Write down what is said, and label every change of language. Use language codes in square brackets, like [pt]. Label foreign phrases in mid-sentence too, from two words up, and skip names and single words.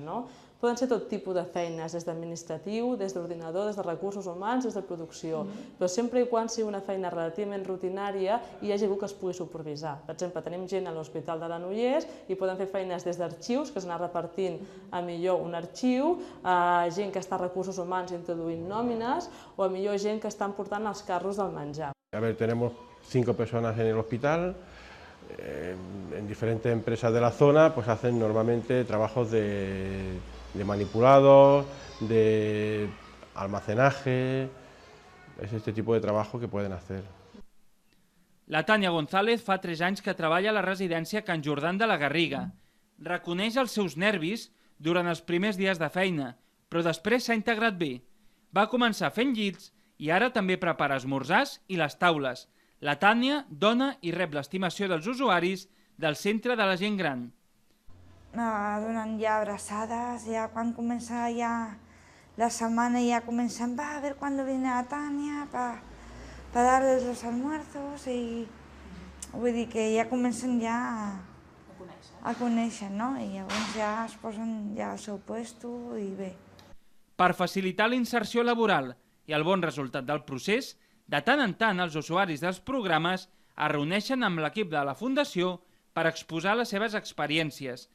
[ca] Poden ser tot tipus de feines, des d'administratiu, des d'ordinador, des de recursos humans, des de producció, però sempre i quan sigui una feina relativament rutinària i hi hagi algú que els pugui supervisar. Per exemple, tenim gent a l'Hospital de Granollers i poden fer feines des d'arxius, que és anar repartint a millor un arxiu, gent que està a recursos humans introduint nòmines o a millor gent que estan portant els carros del menjar. [es] A ver, tenemos 5 personas en el hospital, en diferentes empresas de la zona pues hacen normalmente trabajos de manipulados, de almacenaje, es este tipo de trabajo que pueden hacer. [ca] La Tània González fa 3 anys que treballa a la residència Can Jordan de la Garriga. Reconeix els seus nervis durant els primers dies de feina, però després s'ha integrat bé. Va començar fent llits i ara també prepara esmorzars i les taules. La Tània dona i rep l'estimació dels usuaris del centre de la gent gran. Anava donant ja abraçades, ja quan comença ja la setmana ja comencen, [es] a ver cuándo viene la Tania para darles los almuerzos [ca] i vull dir que ja comencen ja a conèixer, no? I llavors ja es posen ja al seu puesto i bé. Per facilitar la inserció laboral i el bon resultat del procés, de tant en tant els usuaris dels programes es reuneixen amb l'equip de la Fundació per exposar les seves experiències.